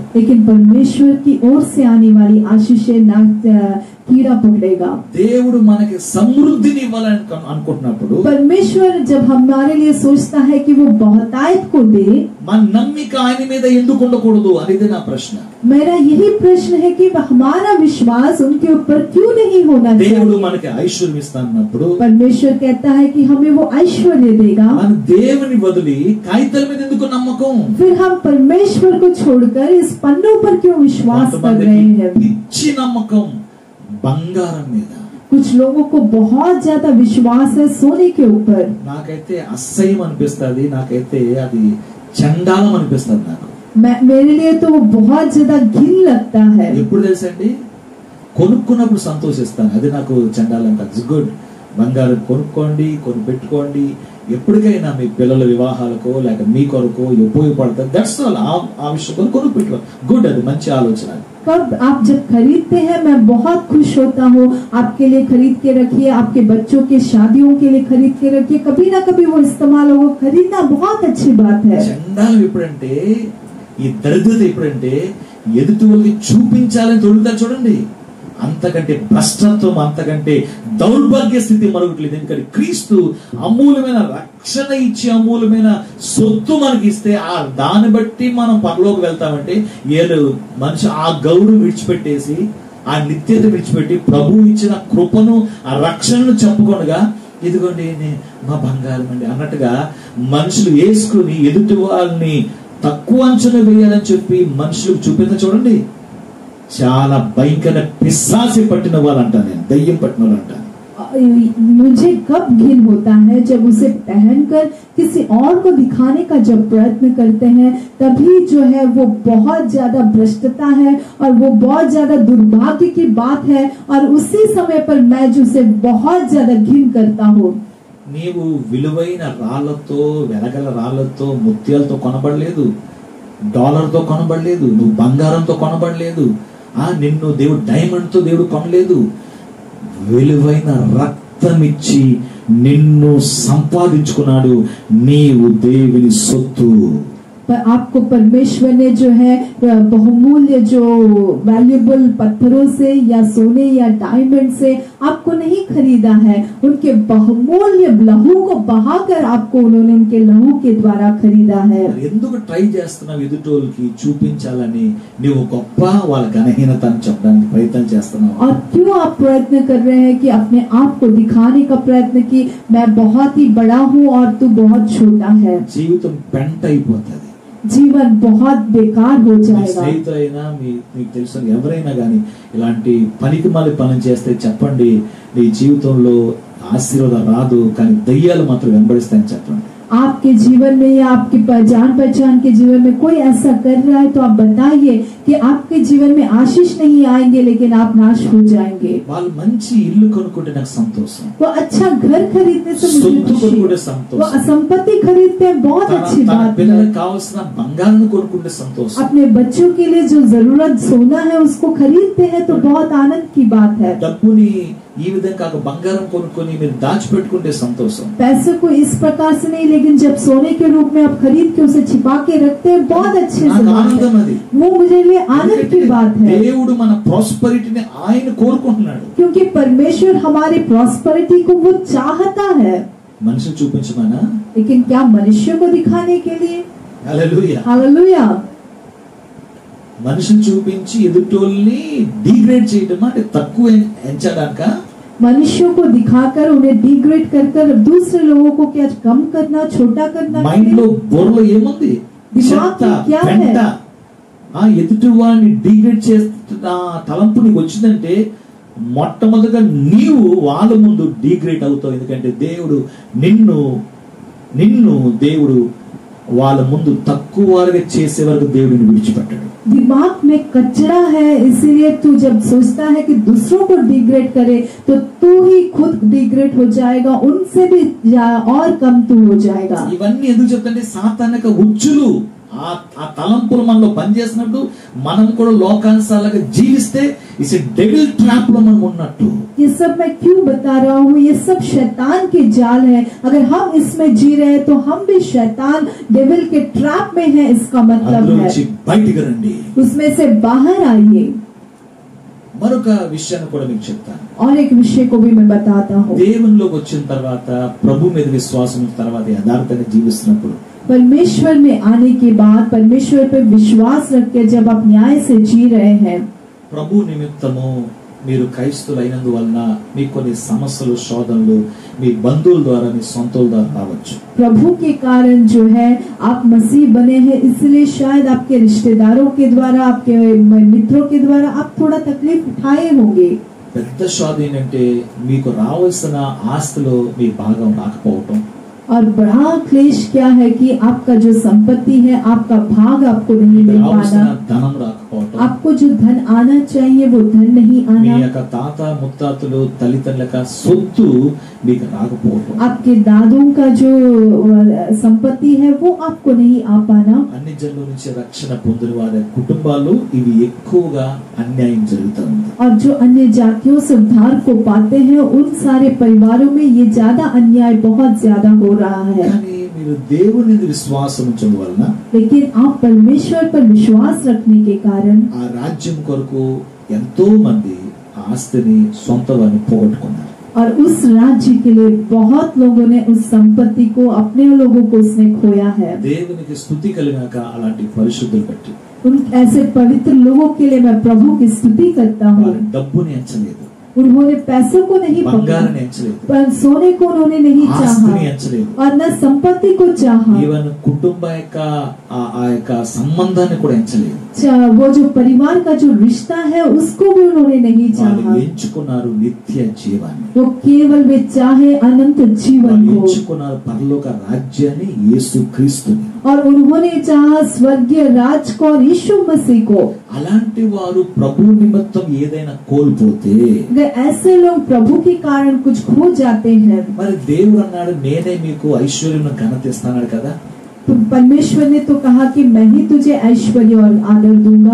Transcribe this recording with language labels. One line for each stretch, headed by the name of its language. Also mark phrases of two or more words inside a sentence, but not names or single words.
Hindi: लेकिन परमेश्वर की ओर से आने वाली आशीषें ना कीड़ा पकड़ेगा.
Telugu: దేవుడు మనకి సమృద్ధిని ఇవ్వాలని అనుకుంటున్నప్పుడు,
Hindi: परमेश्वर जब हमारे लिए सोचता है कि वो बहुतायत को दे,
Telugu: మన నమ్మిక ఆయన మీద ఎందుకు ఉండకూడదు అనేది నా ప్రశ్న.
Hindi: मेरा यही प्रश्न है कि हमारा विश्वास उनके ऊपर क्यों नहीं होना
Telugu: దేవుడు
Hindi: चाहिए.
Telugu: మనకి ఐశ్వర్యం ఇస్తానన్నప్పుడు
Hindi: परमेश्वर कहता है कि हमें वो ऐश्वर्य देगा,
Telugu: మన దేవుని వదిలి కాగితాల మీద ఎందుకు నమ్మకం?
Hindi: फिर हम परमेश्वर को छोड़कर इस पन्नों पर क्यों विश्वास कर रहे हैं.
Telugu: పిచ్చి నమ్మకం బంగారం మీద.
Hindi: कुछ लोगों को बहुत ज्यादा विश्वास है सोने के ऊपर.
Telugu: నాకైతే అసహ్యం అనిపిస్తుంది, నాకైతే అది చండాలం అనిపిస్తుంది. నాకు
Hindi: मेरे लिए तो वो बहुत ज्यादा घिन लगता है.
Telugu: ఎప్పుడు తెలుసండి, కొనుక్కున్నప్పుడు సంతోషిస్తాను, అది నాకు చండాలం కాదు. గుడ్, బంగారం కొనుక్కోండి, కొని పెట్టుకోండి, ఎప్పటికైనా మీ పిల్లల వివాహాలకో లేక మీ కొరకు ఉపయోగపడతారు.
English: That's all.
Telugu: ఆ విషయం కొనుక్కు పెట్టుకో, గుడ్, అది మంచి ఆలోచన.
Hindi: कब आप जब खरीदते हैं मैं बहुत खुश होता हूँ. आपके लिए खरीद के रखिए, आपके बच्चों के शादियों के लिए खरीद के रखिए, कभी ना कभी वो इस्तेमाल हो. खरीदना बहुत अच्छी बात है.
Telugu: చండాలం ఎప్పుడంటే, ఈ దరిద్రత ఎప్పుడంటే ఎదుటి వాళ్ళకి చూపించాలని తొడుగుతారు చూడండి. అంతకంటే భ్రష్టత్వం, అంతకంటే దౌర్భాగ్య స్థితి మరొకట్లేదు. ఎందుకంటే క్రీస్తు అమూల్యమైన రక్షణ ఇచ్చి అమూల్యమైన సొత్తు మనకి ఇస్తే ఆ దాన్ని బట్టి మనం పరలోకి వెళ్తామంటే ఏదో మనిషి ఆ గౌరవం విడిచిపెట్టేసి, ఆ నిత్యత విడిచిపెట్టి ప్రభు ఇచ్చిన కృపను, ఆ రక్షణను చెప్పుకొనగా ఇదిగోండి మా బంగారం అండి అన్నట్టుగా మనుషులు వేసుకుని ఎదుటి వాళ్ళని తక్కువ అంచనా వేయాలని చెప్పి మనుషులకు చూపించ చూడండి. చాలా భయంకర పిశాచి పట్టిన వాళ్ళు అంటాను నేను, దయ్యం పట్టిన వాళ్ళు అంటాను.
Hindi: मुझे कब घिन होता है जब उसे पहनकर किसी और को दिखाने का जब प्रयत्न करते हैं, तभी जो है वो बहुत ज्यादा भ्रष्टता है और वो बहुत ज्यादा दुर्भाग्य की बात है. और उसी समय पर मैं जो उसे बहुत ज्यादा घिन करता हूँ.
Telugu: నీవు విలువైన రాళ్లతో, వెలగల రాళ్లతో, ముత్యాలతో కొనబడలేదు, డాలర్తో కొనబడలేదు, నువ్వు బంగారంతో కొనబడలేదు, నిన్ను దేవుడు డైమండ్ తో దేవుడు కొనలేదు. విలువైన రక్తం ఇచ్చి నిన్ను సంపాదించుకున్నాడు. నీవు దేవుని సొత్తు.
Hindi: पर आपको परमेश्वर ने जो है बहुमूल्य जो वैल्यूएबल पत्थरों से या सोने या डायमंड से आपको नहीं खरीदा है. उनके बहुमूल्य लहू को बहाकर आपको उन्होंने उनके लहू के द्वारा खरीदा है.
Telugu: ఎందుకు ట్రై చేస్తున్నావు ఎదుటోళ్ళకి చూపించాలని? నువ్వు గొప్ప, వాళ్ళ ఘనహీనతను చెప్పడానికి ప్రయత్నం చేస్తున్నావు.
Hindi: और क्यों आप प्रयत्न कर रहे हैं कि अपने आप को दिखाने का प्रयत्न कि मैं बहुत ही बड़ा हूँ और तू बहुत छोटा है.
Telugu: జీవితం పెంట అయిపోతుంది.
Hindi: जीवन बहुत बेकार हो जाएगा.
Telugu: స్నేహితులైనా మీకు తెలుసు ఎవరైనా గానీ ఇలాంటి పనికి మాలి పని చేస్తే చెప్పండి, నీ జీవితంలో ఆశీర్వాదం రాదు, కానీ దయ్యాలు మాత్రం వెంబడిస్తాయని చెప్పండి.
Hindi: आपके जीवन में या आपकी जान पहचान के जीवन में कोई ऐसा कर रहा है तो आप बताइए कि आपके जीवन में आशीष नहीं आएंगे, लेकिन आप नाश हो जाएंगे.
Telugu: వాళ్ళు మంచి ఇల్లు కొనుక్కుంటే నాకు సంతోషం.
Hindi: वो अच्छा घर खरीदने से मुझे
Telugu: సొత్తు
Hindi: खुशी.
Telugu: కొనుక్కుంటే సంతోషం.
Hindi: वो संपत्ति खरीदते हैं, बहुत अच्छी
Telugu: తన
Hindi: बात है.
Telugu: పిల్లలకు కావాల్సిన బంగారం కొనుక్కుంటే సంతోషం.
Hindi: अपने बच्चों के लिए जो जरूरत सोना है उसको खरीदते हैं तो बहुत आनंद की बात है.
Telugu: డబ్బుని ఈ విధంగా బంగారం కొనుక్కొని మీరు దాచిపెట్టుకుంటే సంతోషం.
Hindi: पैसे को इस प्रकार से नहीं, लेकिन जब सोने के रूप में आप खरीद के उसे छिपा के रखते हैं, बहुत अच्छे से बात
Telugu: ఆనందం
Hindi: है.
Telugu: అది.
Hindi: वो मुझे लिए आनंद की बात है.
Telugu: దేవుడు మన ప్రాస్పరిటీని ఆయన కోరుకుంటున్నాడు.
Hindi: क्योंकि परमेश्वर हमारी प्रॉस्पेरिटी को वो चाहता है.
Telugu: మనిషి చూపించమనా?
Hindi: लेकिन क्या मनुष्य को दिखाने के लिए?
Telugu: హల్లెలూయా.
Hindi: हालेलुया.
Telugu: మనిషిని చూపించి ఎదుటోళ్ళని డిగ్రేడ్ చేయడం అంటే తక్కువ ఎంచడానిక?
Hindi: मनुष्यों को दिखाकर उन्हें डिग्रेड कर कर दूसरे लोगों को क्या कम करना, छोटा करना।
Telugu: మైండ్ లో బుర్రలో ఏముంది? దిమాగ్ చెత్త,
Hindi: क्या है?
Telugu: పెంట. ఎదుటి వాడిని డిగ్రేడ్ చేస్తున్న తలంపు నీకు వచ్చిందంటే మొట్టమొదటిగా నీవు వాళ్ళ ముందు డిగ్రేడ్ అవుతావు. ఎందుకంటే దేవుడు నిన్ను దేవుడు వాళ్ళ ముందు తక్కువ వారుగా చేసే వరకు దేవుడిని విడిచిపెట్టాడు.
Hindi: दिमाग में कचरा है, इसीलिए तू जब सोचता है कि दूसरों को डिग्रेड करे तो तू ही खुद डिग्रेड हो जाएगा, उनसे भी और कम तू हो जाएगा।
Telugu: ఇవన్నీ ఎందుకు చెప్తాంటే సాతానిక ఉచ్చులు ఆ తలంపులు మనలో పనిచేసినట్టు మనం కూడా లోకానుసారంగా జీవిస్తే
English: is devil trap
Telugu: లో మనం ఉన్నట్టు।
Hindi: ये सब मैं क्यों बता रहा हूँ? ये सब शैतान के जाल है। अगर हम इसमें जी रहे हैं तो हम भी शैतान डेविल के ट्रैप में हैं, इसका मतलब है
Telugu: బయటికి రండి,
Hindi: उसमें से बाहर आइए।
Telugu: మరొక విషయాన్ని కూడా మీకు చెప్తాను।
Hindi: और एक विषय को भी मैं बताता हूँ।
Telugu: దేవునిలోకి వచ్చిన తర్వాత ప్రభు మీద విశ్వాసం తర్వాత యథార్థంగా జీవిస్తున్నప్పుడు
Hindi: परमेश्वर में आने के बाद परमेश्वर पे विश्वास रख के जब आप न्याय से जी रहे हैं,
Telugu: ప్రభు నిమిత్తము మీరు క్రైస్తవులైనందువలన మీకు కొన్ని సమస్యలు, శోధనలు మీ బంధువుల ద్వారా, మీ సొంతల ద్వారా రావచ్చు।
Hindi: प्रभु के कारण जो है आप मसीह बने हैं, इसलिए शायद आपके रिश्तेदारों के द्वारा, आपके मित्रों के द्वारा आप थोड़ा तकलीफ उठाए होंगे।
Telugu: పెద్ద శోధన ఏంటంటే మీకు రావాల్సిన ఆస్తిలో మీ భాగం రాకపోవటం।
Hindi: और बड़ा क्लेश क्या है कि आपका जो संपत्ति है, आपका भाग आपको नहीं मिल पाना,
Telugu: ధనం రాకపోవటం,
Hindi: आपको जो धन आना चाहिए वो धन नहीं
Telugu: మీ
Hindi: आना,
Telugu: యొక్క తాత ముత్తాతలు తల్లిదండ్రుల యొక్క సొత్తు మీకు రాకపోవటం,
Hindi: आपके दादों का जो संपत्ति है वो आपको नहीं आ पाना।
Telugu: అన్ని జనుల నుంచి రక్షణ పొందిన వారి కుటుంబాలు ఇవి ఎక్కువగా అన్యాయం జరుగుతుంది।
Hindi: और जो अन्य जातियों से उद्धार को पाते हैं उन सारे परिवारों में ये ज्यादा अन्याय बहुत ज्यादा हो रहा है।
Telugu: కానీ మీరు దేవుని మీద విశ్వాసం ఉంచడం వలన,
Hindi: लेकिन आप परमेश्वर पर विश्वास रखने के कारण
Telugu: ఆ రాజ్యం కొరకు ఎంతో మంది ఆస్తిని సొంతవాన్ని పోగొట్టుకున్నారు।
Hindi: और उस राज्य के लिए बहुत लोगों ने उस संपत्ति को, अपने लोगों को उसने खोया है।
Telugu: దేవునికి స్తుతి కలిగాక అలాంటి పరిశుద్ధులు బట్టి
Hindi: उन ऐसे पवित्र लोगों के लिए मैं प्रभु की स्तुति करता हूँ।
Telugu: వారి డబ్బుని ఎంచలేదు,
Hindi: उन्होंने पैसों को नहीं पकड़ा,
Telugu: బంగారాన్ని ఎంచలేదు,
Hindi: पर सोने को उन्होंने नहीं
Telugu: ఆస్తిని
Hindi: चाहा
Telugu: ఎంచలేదు,
Hindi: और न संपत्ति को चाहा।
Telugu: ఈవెన్ కుటుంబ యొక్క ఆ యొక్క సంబంధాన్ని కూడా ఎంచలేదు।
Hindi: वो जो परिवार का जो रिश्ता है उसको भी उन्होंने नहीं
Telugu: వాళ్ళు
Hindi: चाहा।
Telugu: ఎంచుకున్నారు నిత్య జీవాన్ని,
Hindi: वो केवल वे चाहे अनंत जीवन
Telugu: వాళ్ళు
Hindi: को,
Telugu: ఎంచుకున్నారు పరలోక రాజ్యాన్ని, యేసుక్రీస్తుని।
Hindi: और उन्होंने चाहा स्वर्गीय राज को और यीशु मसीह को।
Telugu: అలాంటి వారు ప్రభు నిమిత్తం ఏదైనా కోల్పోతే
Hindi: अगर ऐसे लोग प्रभु के कारण कुछ खो जाते हैं,
Telugu: మరి దేవుడు అన్నాడు నేనే మీకు ఐశ్వర్యం ఘనత ఇస్తాడు కదా।
Hindi: तो परमेश्वर ने तो कहा कि मैं ही तुझे ऐश्वर्य और आदर दूंगा।